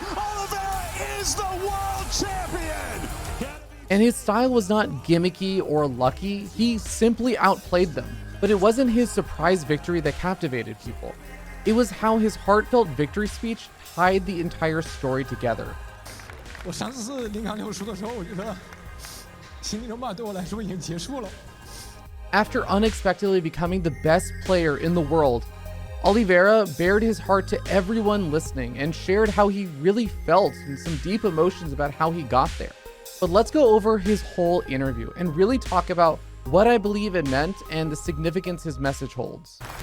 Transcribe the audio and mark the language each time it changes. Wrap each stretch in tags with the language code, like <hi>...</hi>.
<en>Oliveira is the world champion! And his style was not gimmicky or lucky, he simply outplayed them. But it wasn't his surprise victory that captivated people. It was how his heartfelt victory speech tied the entire story together.</en> <zh>我上次0杠6输的时候，我觉得心理争霸对我来说已经结束了。</zh> <en>After unexpectedly becoming the best player in the world, Oliveira bared his heart to everyone listening and shared how he really felt and some deep emotions about how he got there. But let's go over his whole interview and really talk about what I believe it meant and the significance his message holds.</en>